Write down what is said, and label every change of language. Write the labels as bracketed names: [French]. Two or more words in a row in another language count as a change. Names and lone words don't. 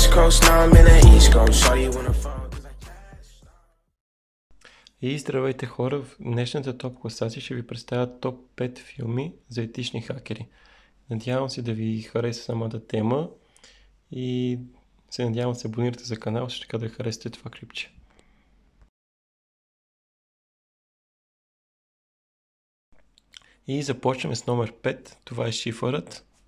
[English] Coast, now I'm in the East Coast. Saw you wanna fall 'cause I cashed. [Bulgarian] И здравейте хора, в днешната топ класация ще ви представя топ 5 филми за етични хакери. Надявам се да ви хареса самата тема и се надявам да се абонирате за канала, също така да харесате това клипче. И започваме с номер 5, това е Шифърът.